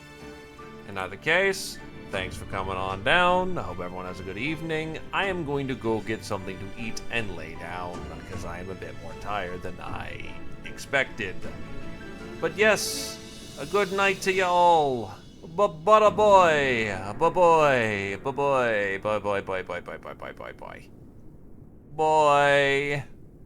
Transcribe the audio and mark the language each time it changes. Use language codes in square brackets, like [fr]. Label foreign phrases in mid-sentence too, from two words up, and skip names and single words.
[en] In either case, thanks for coming on down. I hope everyone has a good evening. I am going to go get something to eat and lay down because I am a bit more tired than I expected. But yes, a good night to y'all. Ba-ba-da boy. Ba-boy. Ba-boy. Bye-bye. Bye-bye. Bye-bye. Bye-bye. Bye. Boy.